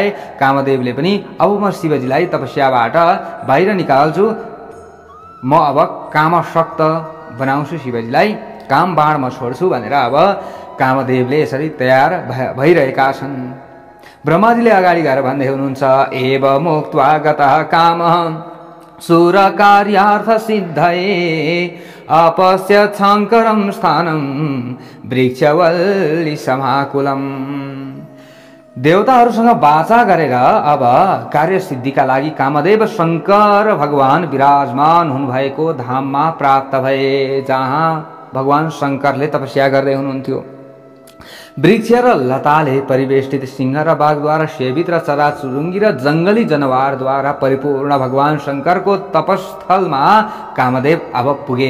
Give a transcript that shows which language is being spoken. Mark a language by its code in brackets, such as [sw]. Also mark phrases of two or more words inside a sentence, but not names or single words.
[ne] कामदेवले पनि अब म शिवजीलाई तपस्याबाट बाहिर निकाल्छु, म अब कामशक्त बनाउँछु, शिवजीलाई काम बाण म छोड्छु भनेर अब कामदेवले यसरी तयार भइरहेका छन्। ब्रह्माजीले अगाडि गएर भन्दै हुनुहुन्छ, [sa] एव मुक्त्वा गतः कामः सुर कार्यार्थ सिद्धये अपश्यत् शङ्करं स्थानं वृक्षवल्ली समाकुलम्। [ne] देवताहरूसँग वाचा गरेर अब कार्यसिद्धिका लागि कामदेव शङ्कर भगवान विराजमान हुनुभएको धाममा प्राप्त भए, जहाँ भगवान शङ्करले तपस्या गर्दै हुनुहुन्थ्यो। वृक्ष र लताले परिवेष्टित सिंह र बाघद्वारा सेवित र चराचुरुङ्गी र जङ्गली जनावरद्वारा परिपूर्ण भगवान शङ्करको तपस्थलमा कामदेव अब पुगे।